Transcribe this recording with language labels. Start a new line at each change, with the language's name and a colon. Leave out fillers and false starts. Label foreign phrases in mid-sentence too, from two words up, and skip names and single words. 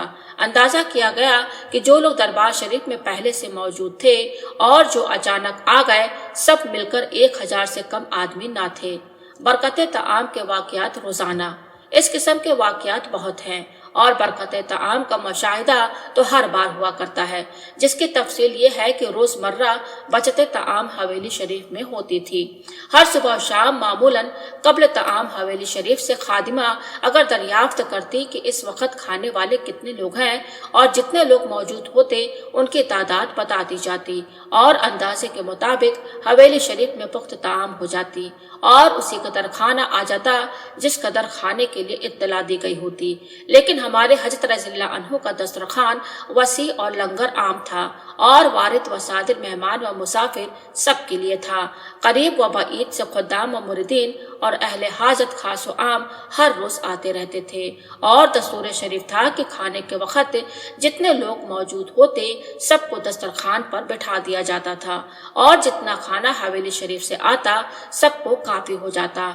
Urdu: اندازہ کیا گیا کہ جو لوگ دربار شریف میں پہلے سے موجود تھے اور جو اچانک آ گئے، سب مل کر 1000 سے کم آدمی نہ تھے۔ برکت طعام کے واقعات روزانہ۔ اس قسم کے واقعات بہت ہیں، اور برکت طعام کا مشاہدہ تو ہر بار ہوا کرتا ہے، جس کی تفصیل یہ ہے کہ روز مرہ بچت طعام حویلی شریف میں ہوتی تھی۔ ہر صبح و شام معمولاً قبل طعام حویلی شریف سے خادمہ اگر دریافت کرتی کہ اس وقت کھانے والے کتنے لوگ ہیں اور جتنے لوگ موجود ہوتے ان کی تعداد بتا دی جاتی، اور اندازے کے مطابق حویلی شریف میں پخت طعام ہو جاتی، اور اسی قدر کھانا آ جاتا جس قدر کھانے کے لیے اطلاع دی گئی ہوتی۔ لیکن ہمارے حضرت
Arabic: رضی اللہ عنہ
Urdu: کا دسترخوان وسیع اور لنگر عام تھا، اور وارد و صادر مہمان و مسافر سب کے لیے تھا۔ قریب و بعید سے خدام و مریدین اور اہل حاجت خاص و عام ہر روز آتے رہتے تھے، اور دستور شریف تھا کہ کھانے کے وقت جتنے لوگ موجود ہوتے سب کو دسترخوان پر بٹھا دیا جاتا تھا، اور جتنا کھانا حویلی شریف سے آتا سب کو کافی ہو جاتا۔